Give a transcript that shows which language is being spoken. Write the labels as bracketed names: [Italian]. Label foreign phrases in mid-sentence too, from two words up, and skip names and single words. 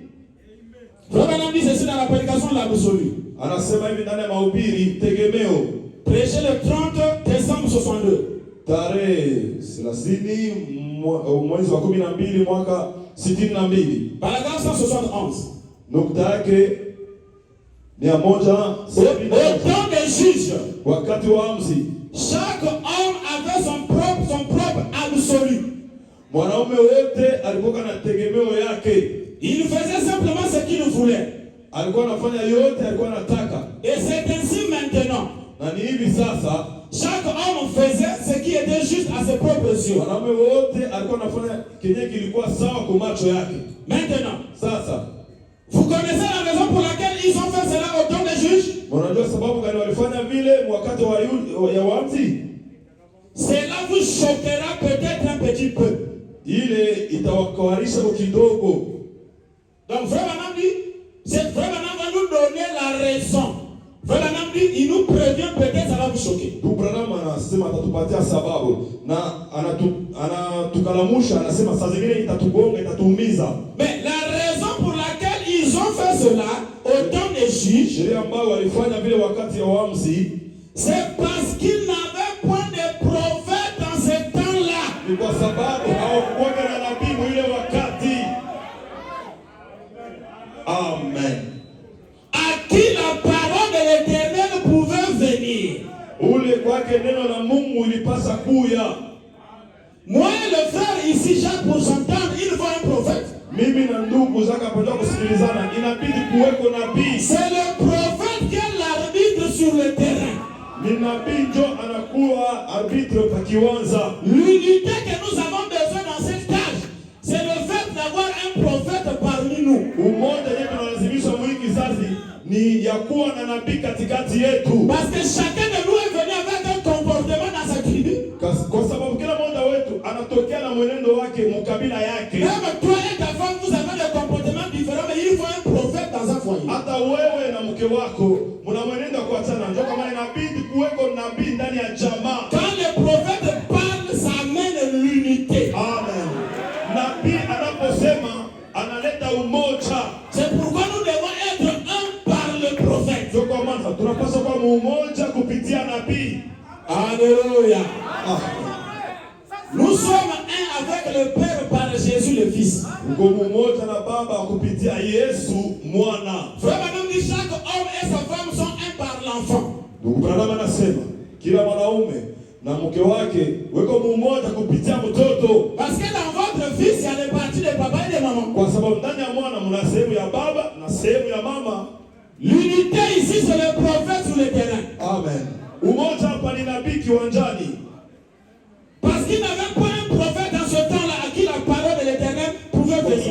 [French] Frère Branham dit ceci dans la prédication de l'absolu. [Swahili] Anasema hivi ndani ya mahubiri tegemeo. [French] Prêché le 30 décembre 62. [Swahili] Tarehe 30 mwezi wa 12 mwaka 62. [French] Paragraphe 171. [Swahili] Nukta yake 171. [French] Au temps des juges, [Swahili] Wakati wa amzi, [French] chaque homme avait son propre absolu. [Swahili] mwanaume wote alikuwa na tegemeo yake. [French] Il faisait simplement ce qu'il voulait. [Swahili] Alikuwa anafanya yote alikuwa anataka. [French] Et c'est ainsi maintenant. [Swahili] Na ni hivi sasa, [French] chaque homme faisait ce qui était juste à ses propres yeux. [Swahili] mwanaume wote alikuwa anafanya kenye kilikuwa sawa kwa macho yake. [French] Maintenant, [Swahili] Sasa, [French] vous connaissez la raison pour laquelle ils ont fait cela au temps des juges? [Swahili] unajua sababu gani walifanya vile wakati wa waamzi? [French] Cela vous choquera peut-être un petit peu. [Swahili] Ile itawakawarisha kidogo. [French] Donc Frère Branham dit, Frère Branham va nous donner la raison. Frère Branham dit, il nous prévient, peut-être ça va vous choquer. [Swahili] Ndugu Branham anasema atatupatia sababu na anatukalamusha, anasema saa zingine itatugonga, itatuumiza. [French] Mais la raison pour laquelle ils ont fait cela au temps des juges, [Swahili] Sheria ambayo walifanya vile wakati wa waamzi, [French] c'est parce qu'ils n'avaient point de prophète dans ce temps-là. [Swahili] ni kwa sababu hawakuwa na nabii ile wakati. Amen. [French] À qui la parole de l'Éternel pouvait venir. [Swahili] Ule kwake neno la Mungu ilipasa kuya. [French] Moi et le frère ici, Jacques, pour s'entendre, il faut un prophète. [Swahili] Mimi na ndugu zaka pamoja kusikilizana, inabidi kuweko nabii. [French] C'est le prophète qui est l'arbitre sur le terrain. [Swahili] Ni nabii ndio anakuwa arbitre pa kiwanja. [French] L'unité que nous avons besoin dans cette tâche, c'est le fait d'avoir un prophète parmi nous. [Swahili] Umoja yetu tunalazimisha mwingi kizazi ni ya kuwa na nabii katikati yetu. [French] Parce que chacun de nous est venu avec un comportement dans sa tribu. [Swahili] Kwa sababu kila mmoja wetu anatokea na mwenendo wake mkabila yake. [French] Même toi et ta femme, vous avez [Swahili] wewe na mke wako mnamwenenda kuachana, ndio kama inabidi kuweko nabii ndani ya jamaa. [French] Quand le prophète parle, ça amène l'unité. Amen. [Swahili] Nabii anaposema analeta umoja. [French] C'est pourquoi nous devons être un par le prophète. [Swahili] Ndio kwa maana tunapaswa kuwa umoja kupitia nabii. Alléluia. Ah. [French] Nous sommes un avec le Père par Jésus le Fils. [Swahili] Uko umoja na Baba kupitia Yesu mwana. [French] Frère, nous dit chaque homme et sa femme sont un par l'enfant. [Swahili] Ndugu Branham anasema kila mwanaume na mke wake weko umoja kupitia mtoto. [French] Parce que dans votre fils, il y a des parties de papa et de maman. [Swahili] Kwa sababu ndani ya mwana mna sehemu ya baba na sehemu ya mama. [French] L'unité ici, c'est le prophète sur le terrain. Amen. [Swahili] Umoja hapa ni nabii kiwanjani. [French] Parce qu'il n'avait pas un prophète dans ce temps-là à qui la parole de l'Éternel pouvait venir.